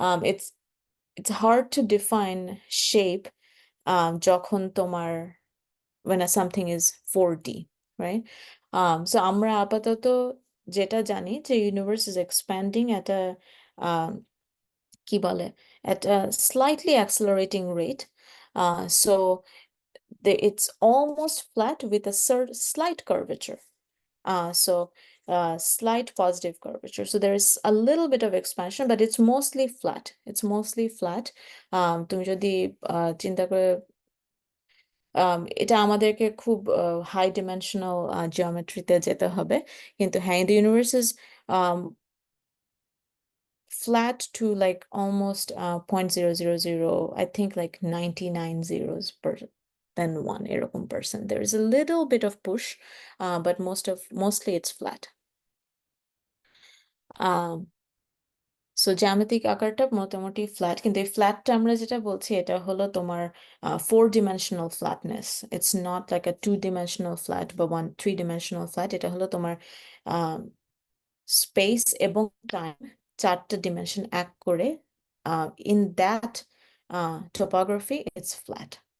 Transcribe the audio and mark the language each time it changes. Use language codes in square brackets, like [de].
[en] It's it's hard to define shape যখন তোমার when something is 4D, right? So আমরা আপাতত যেটা জানি যে universe is expanding at a um, কি বলে, at a slightly accelerating rate. So it's almost flat with a slight curvature. So slight positive curvature. So there is a little bit of expansion, but it's mostly flat. It's mostly flat. তুমি যদি চিন্তা করে এটা আমাদেরকে খুব high dimensional জিওমেট্রিতে যেতে হবে, কিন্তু হ্যাঁ, the universe is um, flat to like almost 0.000, I think like 99 zeros per than one এরকম percent. There is a little bit of push, but mostly it's flat. [bn] Um, so জ্যামিতিক আকারটা মোটামুটি flat, কিন্তু এই ফ্ল্যাটটা আমরা যেটা বলছি এটা হলো তোমার 4 dimensional flatness. [en] It's not like a 2 dimensional flat বা 3 dimensional flat. [bn] এটা হলো তোমার স্পেস এবং টাইম, 4টা ডিমেনশন এক করে in that topography it's flat.